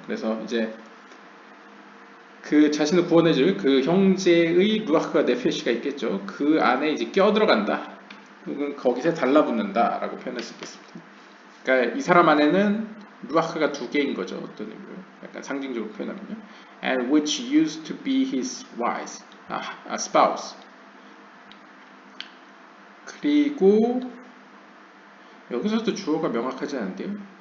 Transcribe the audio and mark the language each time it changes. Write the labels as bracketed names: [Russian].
[Korean] 그래서 이제 그 자신을 구원해줄 그 형제의 루아흐와 네페시가 있겠죠. 그 안에 이제 껴들어간다. 혹은 거기서 달라붙는다라고 표현할 수 있겠습니다. 그러니까 이 사람 안에는 루아흐가 두 개인 거죠. 어떤 의미로 약간 상징적으로 표현하면요. [English] And which used to be his wife, spouse. [Korean] 그리고 여기서도 주어가 명확하지 않은데요.